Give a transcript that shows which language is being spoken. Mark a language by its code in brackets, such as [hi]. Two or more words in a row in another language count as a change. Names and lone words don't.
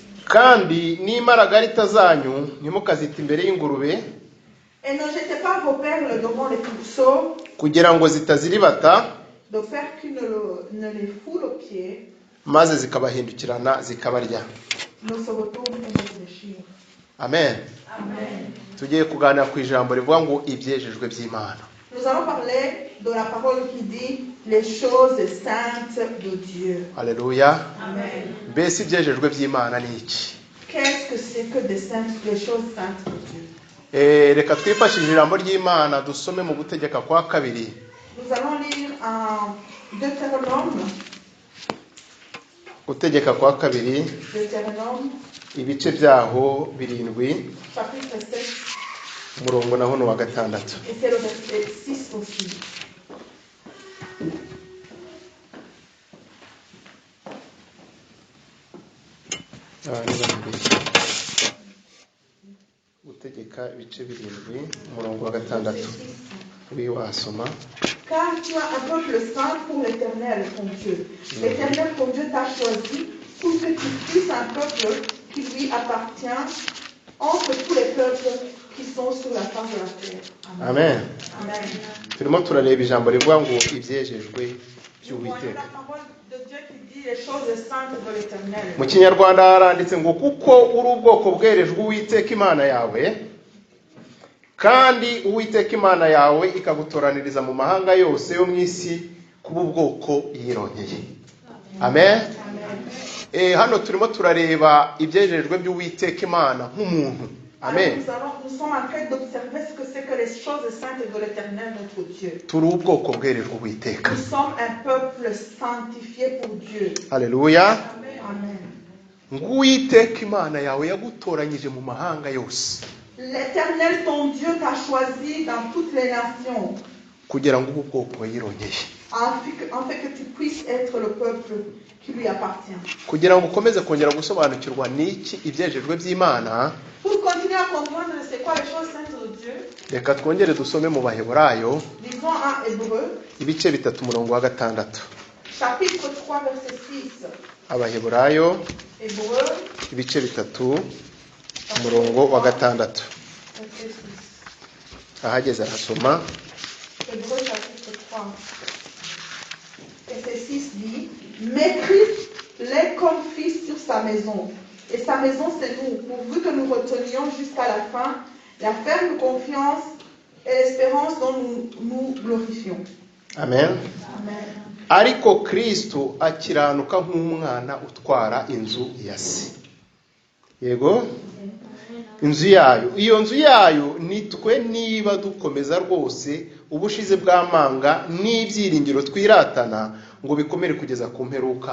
[rw] kandi n'imaragarita zanyu ntimukazita imbere y'ingurube [fr] Et ne jetez pas vos perles devant les pourceaux, [rw] kugira ngo zitaziribata [fr] de faire qu'ils ne les foulent aux pieds, [rw] maze zikabahindukirana zikabarya. [fr] ne se retournent et ne vous déchirent. Amen. Amen. [rw] Tugiye kuganira ku ijambo rivuga ngo ibyejejwe by'Imana. [fr] Nous allons parler de la parole qui dit les choses saintes de Dieu. Alléluia. Amen. [rw] Mbese ibyejejwe by'Imana ni iki? [fr] Qu'est-ce que c'est que les choses saintes de Dieu? [rw] Reka twifashishe ijambo ry'Imana dusome mu gutegeka kwa kabiri. [fr] Nous allons lire en Deutéronome. [rw] Gutegeka kwa kabiri [fr] Deutéronome, [rw] ibice byaho 7 [fr] chapitre 7, [rw] umurongo naho no wa 6. [fr] et c'est le verset 6 aussi. [rw] Gutegeka ibice 7 umurongo wa 6. Uri wasoma. [fr] Car tu as un peuple saint pour l'Éternel, ton Dieu. L'Éternel, ton Dieu, t'a choisi pour que tu puisses un peuple qui lui appartient entre tous les peuples qui sont sur la face de la terre. Amen. Amen. [rw] Turimo turareba ijambo rivuga ngo ibyejejwe [fr] Nous voyons [rw] by'Uwiteka. [fr] la parole de Dieu qui dit les choses saintes de l'Éternel. [rw] Mu Kinyarwanda haranditse ngo kuko uri ubwoko bwerejwe Uwiteka Imana yawe, kandi Uwiteka Imana yawe ikagutoraniriza mu mahanga yose yo mu isi kuba ubwoko yironkeye. Amen. Hano turimo turareba ibyejejwe by'Uwiteka Imana nk'umuntu. Amen. [fr] Nous sommes en train d'observer ce que c'est que les choses saintes de l'Éternel, notre Dieu. [rw] Turi ubwoko bwerejwe Uwiteka. [fr] Nous sommes un peuple sanctifié pour Dieu. [rw] Haleluya. Amen. Ng'Uwiteka Imana yawe yagutoranyije mu mahanga yose. [fr] L'Éternel, ton Dieu, t'a choisi dans toutes les nations, [rw] kugira ngo ubu bwoko yironkeye. [fr] en fait que tu puisses être le peuple qui lui appartient. [rw] Kugira ngo ukomeze kongera gusobanukirwa n'iki ibyejejwe by'Imana, [fr] Pour continuer à comprendre c'est quoi les choses saintes de Dieu, [rw] reka twongere dusome mu Baheburayo [fr] lisons en Hébreu, [rw] ibice 3 umurongo wa 6. [fr] chapitre 3, verset 6. [rw] Abaheburayo [fr] Hébreu, [rw] ibice 3 umurongo wa 6. [fr] verset 6. [rw] Ahageze arasoma. [fr] Hébreu, chapitre 3, verset 6 dit: Mais Christ l'est comme fils sur sa maison. Et sa maison, c'est nous, pourvu que nous retenions jusqu'à la fin la ferme confiance et l'espérance dont nous nous glorifions. Amen. Amen. [rw] Ariko Kristo akiranuka nk'umwana utwara inzu ya se. Yego? Inzu yayo. Iyo nzu yayo nitwe niba dukomeza rwose ubushize bw'amanga n'ibyiringiro twiratana ngo bikomere kugeza ku mperuka.